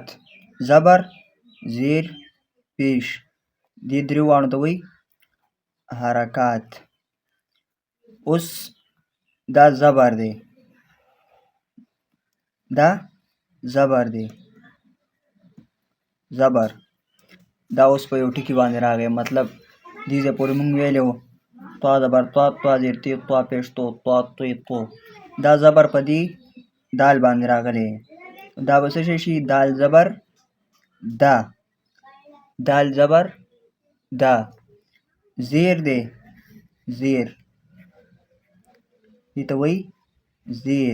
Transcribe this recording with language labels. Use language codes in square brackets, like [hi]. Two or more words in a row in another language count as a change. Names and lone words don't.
[ps] زبر زیر پیش دې درې واڼو ته وایي حرکات. اوس دا زبر دی. دا زبر دی. زبر دا اوس په یو ټکي باندې راغی. مطلب دې ځای پورې مونږ ویلی وو طا زبر طا، طا زیر تی، طا پیش تو، طا توی تو. دا زبر په دې دال باندې راغلی. دا به څه شی شي؟ دال زبر دا. دال زبر دا. زیر دی. زیر دې ته وایي زیر.